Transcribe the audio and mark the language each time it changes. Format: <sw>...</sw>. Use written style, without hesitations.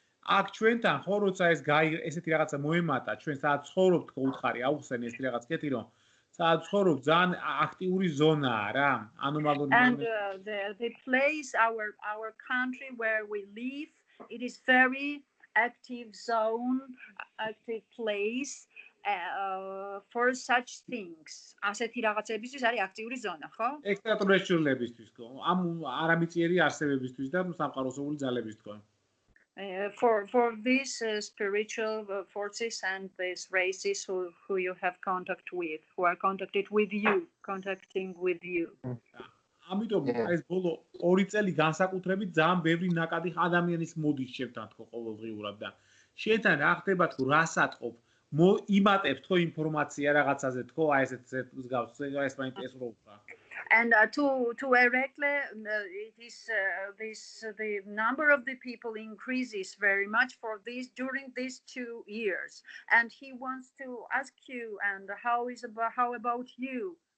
<ka>აქ ჩვენთან ხო როცა ეს ესეთი რაღაცა მოემატა, ჩვენ სადაც ცხოვრობთ ხო უთხარი, აუხსენ ეს რაღაც კეთი რომ სადაც ცხოვრობ ძალიან აქტიური ზონაა რა, ანომალური.</ka> <en>And the place our country where we live, it is very active zone, active place for such things.</en> <ka>ასეთი რაღაცებისთვის არის აქტიური ზონა, ხო? ექსტრატერესტრიულებისთვის ხო? ამ არამიწიერი არსებებისთვის და სამყაროსული ძალებისთვის ხო?</ka> <en>For these spiritual forces and these races who you have contact with, who are contacting with you.</en> <ka>ამიტომ ეს ბოლო 2 წელი განსაკუთრებით ძალიან ბევრი ნაკადი ადამიანის მოდის შევთან თქო ყოველდღიურად და შენთან რა ხდება თქო რასატყობ იმატებს თქო ინფორმაცია რაღაცაზე თქო აი ესეთ მსგავს ეს მაინტერესებდა.</ka> <en>And to Erekle, it is the number of the people increases very much for during these 2 years, and he wants to ask you, and how about you?</en>